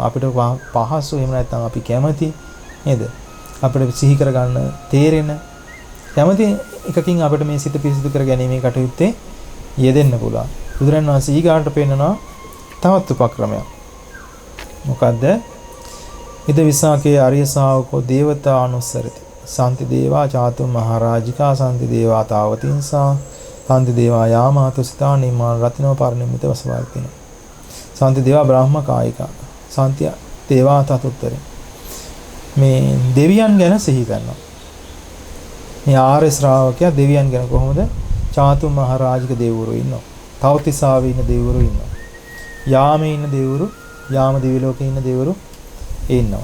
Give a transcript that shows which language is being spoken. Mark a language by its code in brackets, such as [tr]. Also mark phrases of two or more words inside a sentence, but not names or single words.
[si] අපිට පහසු එහෙම නැත්නම් අපි කැමැති නේද? අපිට සිහි කරගන්න තේරෙන කැමැති එකකින් අපිට මේ සිත පිරිසිදු කර ගැනීමේ කටයුත්තේ යෙදෙන්න පුළුවන්. බුදුරන් වහන්සේ ඊගාට පෙන්නනවා තවත් උපක්‍රමයක්. [pi] මොකද්ද? ඉද විසාකේ ආර්ය ශාවකෝ දේවතා අනුස්සරති. සාන්ති දේවා චාතු මහරජිකා සාන්ති දේවා තාවතින්සා සාන්ති දේවා යාමාතු සිතා නිමාන රත්නව පරිනිම්මිත වසවර්තින. සාන්ති දේවා බ්‍රාහ්ම කායිකා සාන්ති දේවා තතුත්තරේ. [si] මේ දෙවියන් ගැන සිහි කරනවා. මේ ආර්ය ශ්‍රාවකයා දෙවියන් ගැන කොහොමද? චාතු මහරජික දෙවිවරු ඉන්නවා. තවතිසාවේ ඉන්න දෙවිවරු ඉන්නවා. යාමේ ඉන්න දෙවිවරු, යාම දිව්‍ය ලෝකේ ඉන්න දෙවිවරු ඉන්නවා.